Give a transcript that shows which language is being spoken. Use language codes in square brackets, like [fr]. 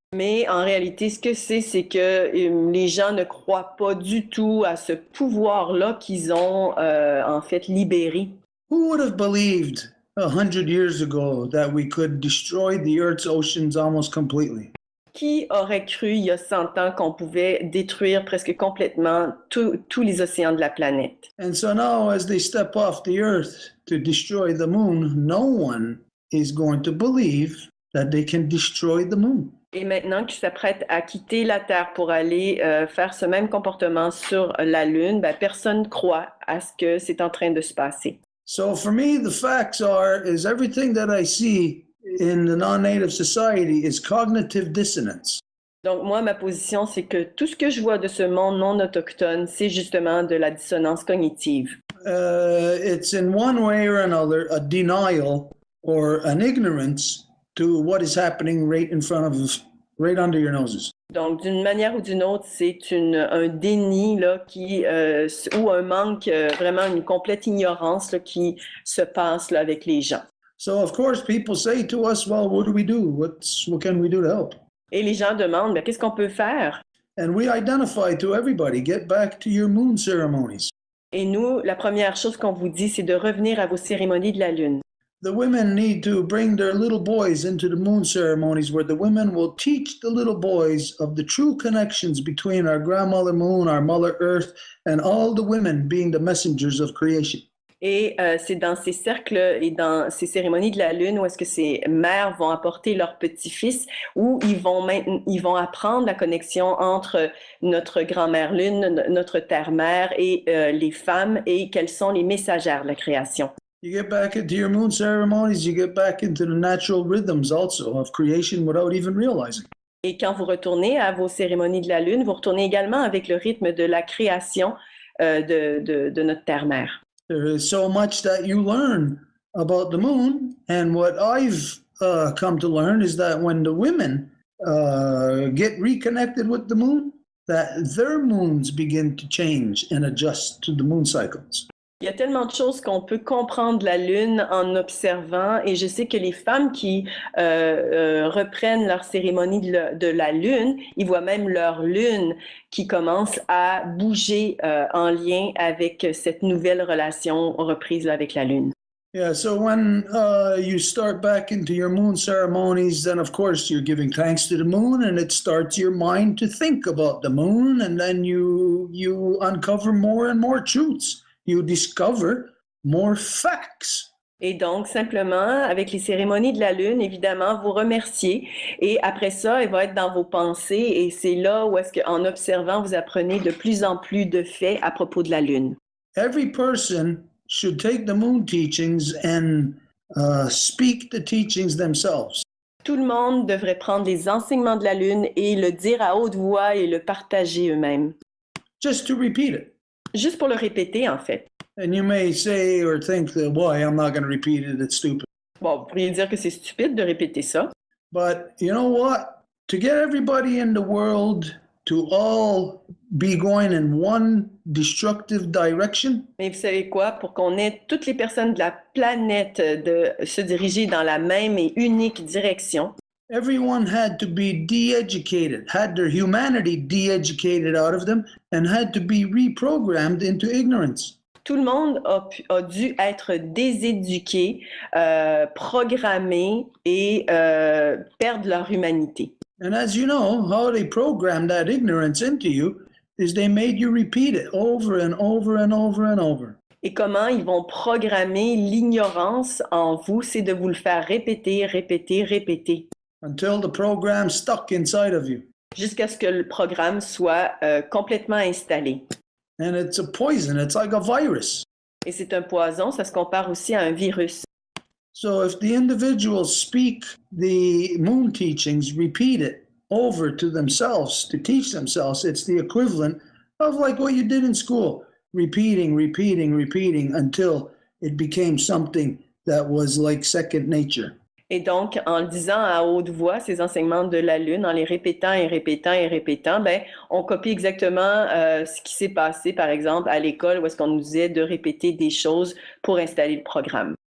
[fr] Mais en réalité, ce que c'est que les gens ne croient pas du tout à ce pouvoir-là qu'ils ont en fait libéré. [en] Who would have believed 100 years ago that we could destroy the Earth's oceans almost completely? [fr] Qui aurait cru il y a 100 ans qu'on pouvait détruire presque complètement tous les océans de la planète? [en] And so now, as they step off the Earth to destroy the moon, no one is going to believe that they can destroy the moon. [fr] Et maintenant qu'ils s'apprêtent à quitter la Terre pour aller faire ce même comportement sur la Lune, ben, personne ne croit à ce que c'est en train de se passer. [en] So for me, the facts is everything that I see in the non-native society is cognitive dissonance. [fr] Donc moi, ma position, c'est que tout ce que je vois de ce monde non autochtone, c'est justement de la dissonance cognitive. [en] It's in one way or another a denial or an ignorance to what is happening right in front of us, right under your noses. [fr] Donc, d'une manière ou d'une autre, c'est un déni là, ou un manque, vraiment une complète ignorance là, qui se passe là, avec les gens. [en] So, of course, people say to us, well, what do we do? What can we do to help? [fr] Et les gens demandent, ben, qu'est-ce qu'on peut faire? [en] And we identify to everybody, get back to your moon ceremonies. [fr] Et nous, la première chose qu'on vous dit, c'est de revenir à vos cérémonies de la lune. [en] The women need to bring their little boys into the moon ceremonies where the women will teach the little boys of the true connections between our grandmother moon, our mother earth, and all the women being the messengers of creation. [fr] Et c'est dans ces cercles et dans ces cérémonies de la lune où est-ce que ces mères vont apporter leurs petits-fils, où ils vont apprendre la connexion entre notre grand-mère lune, notre terre-mère et les femmes, et quelles sont les messagères de la création. [en] You get back into your moon ceremonies, you get back into the natural rhythms also of creation without even realizing. [fr] Et quand vous retournez à vos cérémonies de la lune, vous retournez également avec le rythme de la création de notre terre-mère. [en] There is so much that you learn about the moon, and what I've come to learn is that when the women get reconnected with the moon, that their moons begin to change and adjust to the moon cycles. [fr] Il y a tellement de choses qu'on peut comprendre de la lune en observant, et je sais que les femmes qui reprennent leur cérémonie de la lune, ils voient même leur lune qui commence à bouger en lien avec cette nouvelle relation reprise avec la lune. [en] Yeah, so when you start back into your moon ceremonies, then of course you're giving thanks to the moon, and it starts your mind to think about the moon, and then you uncover more and more truths. You discover more facts. [fr] Et donc, simplement, avec les cérémonies de la lune, évidemment, vous remerciez. Et après ça, il va être dans vos pensées. Et c'est là où est-ce qu'en observant, vous apprenez de plus en plus de faits à propos de la lune. [en] Every person should take the moon teachings and speak the teachings themselves. [fr] Tout le monde devrait prendre les enseignements de la lune et le dire à haute voix et le partager eux-mêmes. [en] Just to repeat it. [fr] Juste pour le répéter, en fait. [en] And you may say or think that, boy, I'm not going to repeat it, it's stupid. [fr] Bon, vous pourriez dire que c'est stupide de répéter ça. [en] But you know what? To get everybody in the world to all be going in one destructive direction, [fr] Mais vous savez quoi? Pour qu'on ait toutes les personnes de la planète de se diriger dans la même et unique direction, [en] everyone had to be de-educated, had their humanity de-educated out of them, and had to be reprogrammed into ignorance. [fr] tout le monde a dû être déséduqué, programmé et perdre leur humanité. [en] And as you know, how they programmed that ignorance into you is they made you repeat it over and over and over and over. [fr] Et comment ils vont programmer l'ignorance en vous, c'est de vous le faire répéter, répéter, répéter. [en] Until the program stuck inside of you. [fr] Jusqu'à ce que le programme soit complètement installé. [en] And it's a poison, it's like a virus. [fr] Et c'est un poison, ça se compare aussi à un virus. [en] So if the individuals speak the moon teachings, repeat it over to themselves, to teach themselves, it's the equivalent of like what you did in school, repeating, repeating, repeating until it became something that was like second nature. [fr] Et donc, en le disant à haute voix, ces enseignements de la Lune, en les répétant et répétant et répétant, ben, on copie exactement ce qui s'est passé, par exemple, à l'école, où est-ce qu'on nous disait de répéter des choses pour installer le programme.